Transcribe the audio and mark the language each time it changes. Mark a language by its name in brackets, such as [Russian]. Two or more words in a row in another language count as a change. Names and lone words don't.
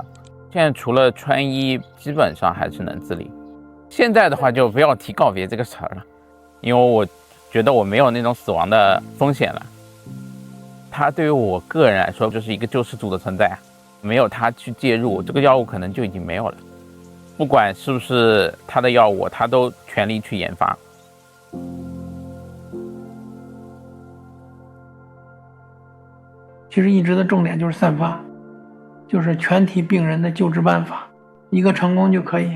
[Chinese] 現在除了穿衣，基本上還是能自理。現在的話就不要提告別這個詞兒了，因為我覺得我沒有那種死亡的風險了。他對於我個人來說就是一個救世主的存在，沒有他去介入，這個藥物可能就已經沒有了。不管是不是他的藥物，他都全力去研發。其實一直的重點就是散發，就是全體病人的救治辦法，一個成功就可以。